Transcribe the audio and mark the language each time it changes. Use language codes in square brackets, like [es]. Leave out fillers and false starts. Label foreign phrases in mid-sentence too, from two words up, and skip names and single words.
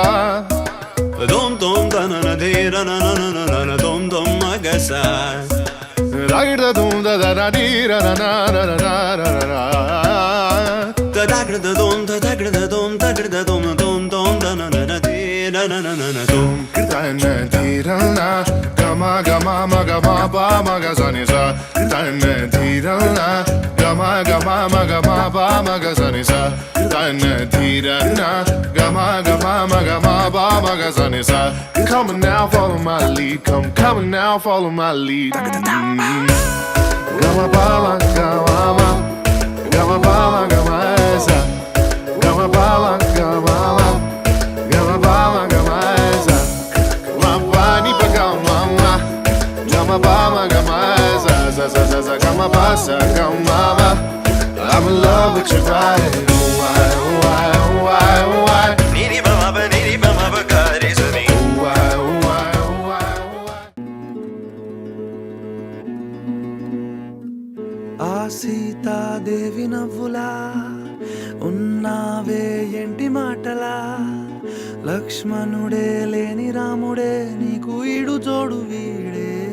[en] Dhum dhum ta na na de na na na na na na dhum dhum agasa Ragda dhum da da da di ra na na na na na na na Da da gra da dhum da da gra da dhum da gra da dhum dhum dhum da na na na de na na na na na dhum Krita na di ra na Gama gama ma gama ba ma ga sa ni sa Krita na di ra na Gama gama ma gama ba ma ga sa ni sa Krita na di ra na Gama gama ma gama ba ma ga sa ni sa Come on now, follow my lead. Come on now, follow my lead. Gama ba ma gama ma Gama ba ma gama sa Gama ba ma gama ma Gama ba ma gama sa Ma ba ni pa gama ma Gama ba ma gama sa sa sa sa sa Gama ba sa gama ma I'm in love with your body. Oh why, oh why, oh why, oh why Niri ba ma ba niri ba ma ba ka re sa ni Oh why, oh why, oh why, oh why [te] ఆ సీతాదేవి నవ్వులా ఉన్నావే ఎంటి మాటలా, లక్ష్మణుడే లేని రాముడే నీకు ఈడు జోడు వీడే.